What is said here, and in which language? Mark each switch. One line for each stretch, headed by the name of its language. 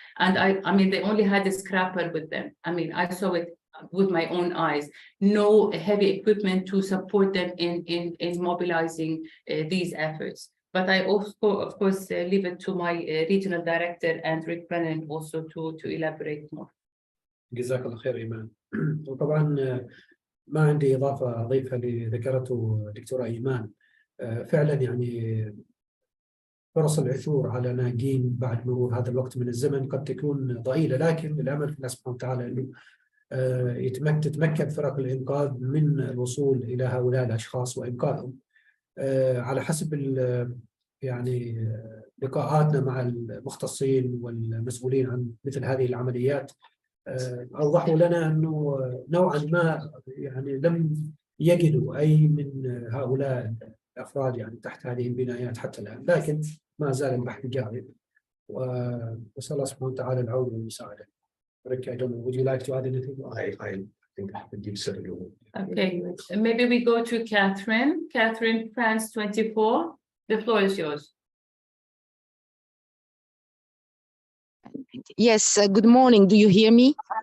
English: And I mean, they only had a scraper with them. I mean, I saw it with my own eyes. No heavy equipment to support them in mobilizing these efforts. But I also, of course, leave it to my regional director and Rick Brennan also to elaborate more.
Arabic: جزاك الله خير إيمان. وطبعا ما عندي إضافة أضيفها اللي ذكرته دكتورة إيمان. فعلا يعني فرص العثور على ناجين بعد مرور هذا الوقت من الزمن قد تكون ضئيلة، لكن الأمل في الله سبحانه وتعالى أنه تتمكن فرق الإنقاذ من الوصول إلى هؤلاء الأشخاص وإنقاذهم. على حسب يعني لقاءاتنا مع المختصين والمسؤولين عن مثل هذه العمليات، أوضحوا لنا أنه نوعا ما يعني لم يجدوا أي من هؤلاء الأفراد يعني تحت هذه البنايات حتى الآن، لكن ما زال البحث جاري، وأسأل الله سبحانه وتعالى العون والمساعدة.
English: Rick, I don't know, would you like to add anything? I think you've said it all. Okay, maybe we go to Catherine. Catherine, France 24. The floor is yours. Yes, good morning. Do you hear me?